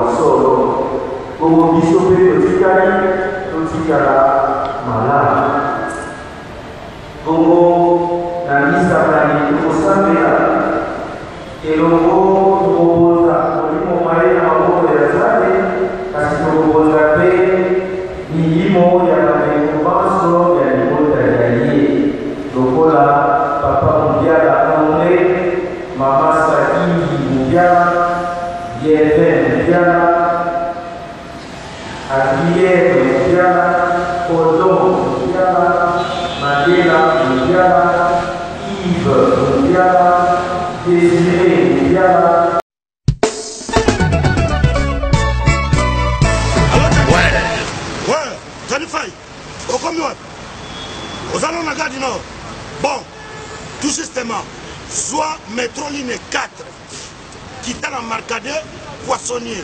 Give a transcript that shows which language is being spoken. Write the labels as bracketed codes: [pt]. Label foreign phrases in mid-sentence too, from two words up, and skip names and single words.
[ln] solo bongo biso mpe totikala malamu bongo na misa bani tokosambela elongo tokoboza molimo maye na maboko ya Nzambe kasi tokoboza mpe milimo ya barekombanso ya libota ya ye lokola papa Mondiala Andre mama Sadiki Mondiala Yeve Mondiala Adrienne Mondiala Odon Mondiala Mandela Mondiala Yves Mondiala Désiré Mondiala. [fr] Ouais, Janifai, au combien? Aux allons la gare du Nord. Bon, tout justement, soit métro ligne 4, qui est dans Marcadet, Poissonnier.